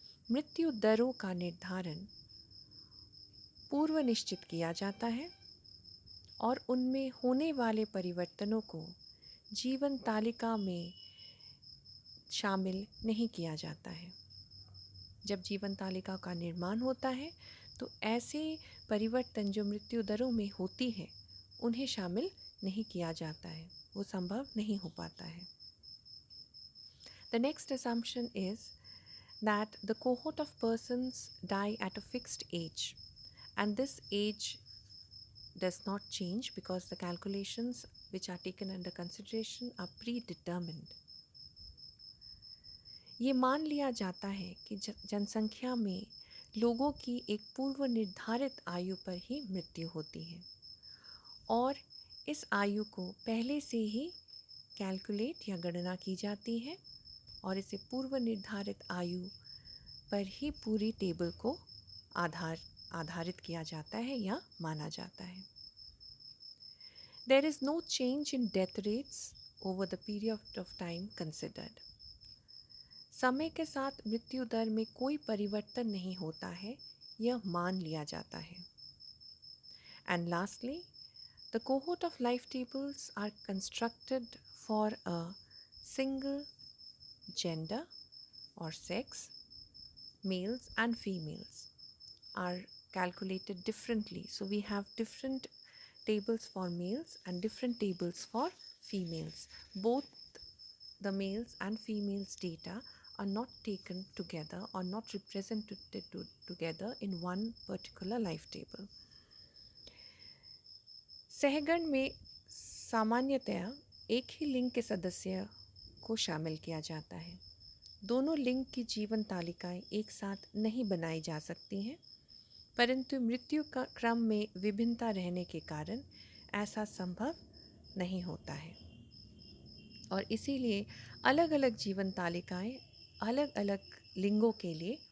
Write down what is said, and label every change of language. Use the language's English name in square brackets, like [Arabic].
[Hindi] मृत्यु दरों का निर्धारण पूर्व निश्चित किया जाता है और उनमें होने वाले परिवर्तनों को जीवन तालिका में शामिल नहीं किया जाता है। जब जीवन तालिका का निर्माण होता है तो ऐसे परिवर्तन जो मृत्यु दरों में होती है उन्हें शामिल नहीं किया जाता है, वो संभव नहीं हो पाता है। [English] The next assumption is that the cohort of persons die at a fixed age, and this age does not change because the calculations which are taken under consideration are predetermined. [Hindi] ये मान लिया जाता है कि जनसंख्या में लोगों की एक पूर्व निर्धारित आयु पर ही मृत्यु होती है और इस आयु को पहले से ही कैलकुलेट या गणना की जाती है और इसे पूर्व निर्धारित आयु पर ही पूरी टेबल को आधारित किया जाता है या माना जाता है। [English] There is no change in death rates over the period of time considered. [Hindi] समय के साथ मृत्यु दर में कोई परिवर्तन नहीं होता है, यह मान लिया जाता है। [English] And lastly, the cohort of life tables are constructed for a single gender or sex. Males and females are calculated differently. So we have different tables for males and different tables for females. Both the males and females data are not taken together or not represented together in one particular life table. [Hindi] सहगण में सामान्यतया एक ही लिंग के सदस्य को शामिल किया जाता है। दोनों लिंग की जीवन तालिकाएं एक साथ नहीं बनाई जा सकती हैं, परंतु मृत्यु का क्रम में विभिन्नता रहने के कारण ऐसा संभव नहीं होता है और इसीलिए अलग अलग जीवन तालिकाएं अलग अलग लिंगों के लिए